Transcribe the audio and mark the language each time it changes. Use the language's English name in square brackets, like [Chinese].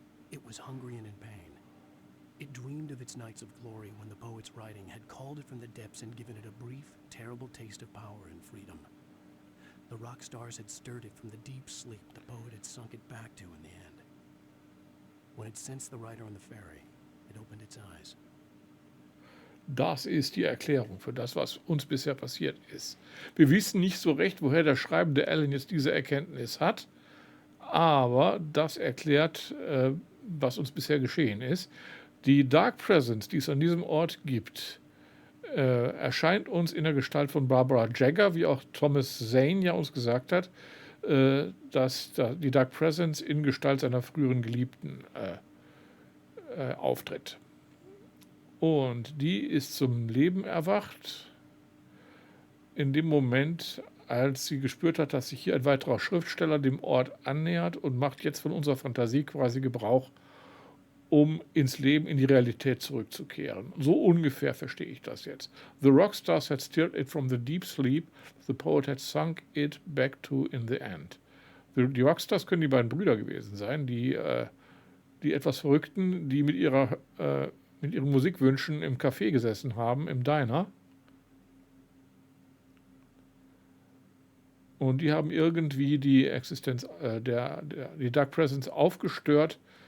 [English] It was hungry and in pain. It dreamed of its nights of glory when the poet's writing had called it from the depths and given it a brief, terrible taste of power and freedom. The rock stars had stirred it from the deep sleep the poet had sunk it back to in the end. When it sensed the rider on the ferry, it opened its eyes. [German] Das ist die Erklärung für das, was uns bisher passiert ist. Wir wissen nicht so recht, woher der schreibende Alan jetzt diese Erkenntnis hat, aber das erklärt, was uns bisher geschehen ist. Die Dark Presence, die es an diesem Ort gibt, erscheint uns in der Gestalt von Barbara Jagger, wie auch Thomas Zane ja uns gesagt hat, dass die Dark Presence in Gestalt seiner früheren Geliebten auftritt. Und die ist zum Leben erwacht in dem Moment, als sie gespürt hat, dass sich hier ein weiterer Schriftsteller dem Ort annähert und macht jetzt von unserer Fantasie quasi Gebrauch, um ins Leben, in die Realität zurückzukehren. So ungefähr verstehe ich das jetzt. [English] The rockstars had stirred it from the deep sleep the poet had sunk it back to in the end. [German] Die Rockstars können die beiden Brüder gewesen sein, die etwas Verrückten, die mit ihren Musikwünschen im Café gesessen haben, im Diner. Und die haben irgendwie die Existenz, die Dark Presence aufgestört.